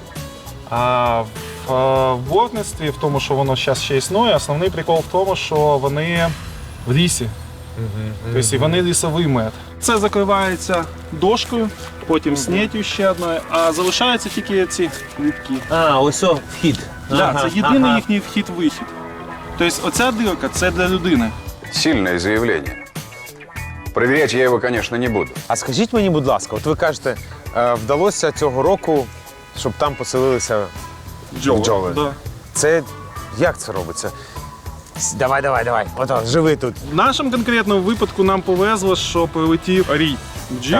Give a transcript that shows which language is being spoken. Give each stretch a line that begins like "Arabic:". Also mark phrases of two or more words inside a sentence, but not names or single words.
Ukrainian: А в бортництві, в тому, що воно зараз ще існує, основний прикол в тому, що вони в лісі. Тобто вони лісовий мед. Це закривається дошкою, потім снеттю ще одною, а залишаються тільки ці ліпки. Ось вхід. Так, це єдиний їхній вхід-вихід. Тобто оця дирка – це для людини.
Russian: Сильное заявление. Проверять я его, конечно, не буду.
Ukrainian: А скажіть мені, будь ласка, от ви кажете, вдалося цього року, щоб там поселилися бджоли. Да. Це як це робиться? Давай. Ото, живи тут. В нашому конкретному випадку нам повезло, що прилетів рій бджіл.